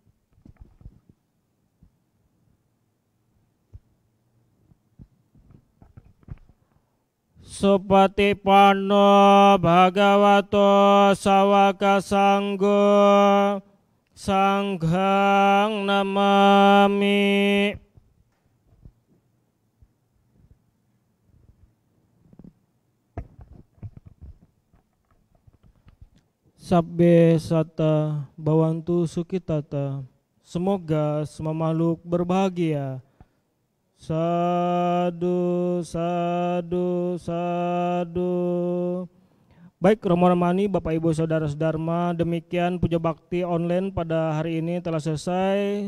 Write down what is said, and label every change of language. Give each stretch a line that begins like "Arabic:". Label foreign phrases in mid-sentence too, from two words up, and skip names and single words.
Pali: Supatipanno bhagavato sawaka sanggo sanghang namami. Sabbe sata bawantu sukitata.
Indonesian: Semoga semua makhluk berbahagia.
Pali: Sadu, sadu, sadu.
Indonesian: Baik Romo Ramani, Bapak Ibu Saudara-saudara, demikian puja bakti online pada hari ini telah selesai.